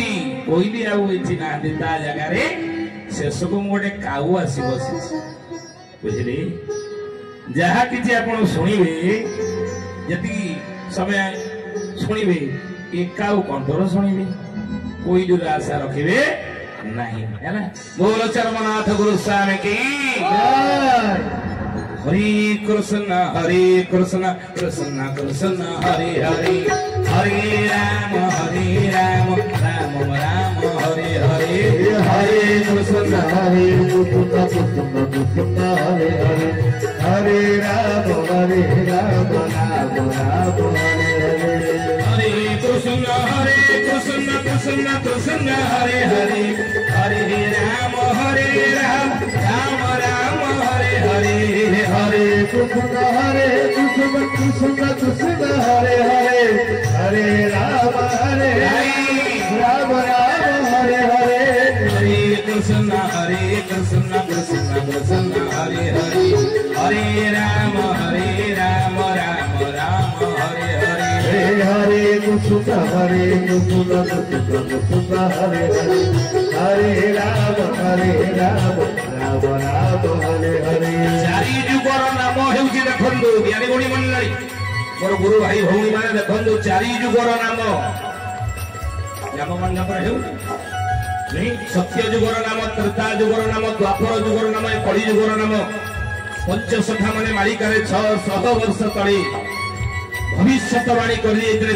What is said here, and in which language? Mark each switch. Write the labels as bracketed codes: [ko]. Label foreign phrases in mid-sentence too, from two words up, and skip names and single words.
[or] କୋଇଲି ଆଉ ଏଠି ନାହାନ୍ତି, ତା ଜାଗାରେ ଶେଷକୁ ମୁଁ ଗୋଟେ କାଉ ଆସି ବସିଛି। ବୁଝିଲେ? ଯାହା କିଛି ଆପଣ ଶୁଣିବେ, ଯେତିକି ସମୟ ଶୁଣିବେ, ଏ କାଉ କଣ୍ଠର ଶୁଣିବେ, କୋଇଲିର ଆଶା ରଖିବେ [hi] नहीं, है ना? बोलो चरमनाथ गुरु स्वामी की [sa] हरे कृष्ण कृष्ण कृष्ण हरे हरे, हरे राम राम राम हरे हरे, हरे कृष्ण कृष्ण कृष्ण हरे हरे, हरे राम राम राम हरे हरे, हरे कृष्ण कृष्ण कृष्ण हरे हरे, हरे राम राम राम हरे हरे, कृष्ण कृष्ण कृष्ण हरे हरे हरे राम हरे राम हरे हरे हरे कृष्ण कृष्ण कृष्ण हरे हरे हरे राम राम हरे हरे हरे कृष्ण कृष्ण कृष्ण हरे हरे हरे राम राम हरे हरे [or] ଚାରି ଯୁଗର ନାମ ହେଉଛି ଦେଖନ୍ତୁ ଜ୍ଞାନୀ ଗୁଣୀ ମଣ୍ଡଳୀ ମୋର ଗୁରୁ ଭାଇ ଭଉଣୀ ମାନେ ଦେଖନ୍ତୁ ଚାରି ଯୁଗର ନାମ ମଣ୍ଡପ ହେଉଛି ସତ୍ୟ ଯୁଗର ନାମ ତ୍ରେତା ଯୁଗର ନାମ ଦ୍ୱାପର ଯୁଗର ନାମ କଳି ଯୁଗର ନାମ ପଞ୍ଚସଖା ମାନେ ମାଳିକାରେ 600 ବର୍ଷ ତଳେ ଭବିଷ୍ୟତବାଣୀ କରିଯାଇଥିଲେ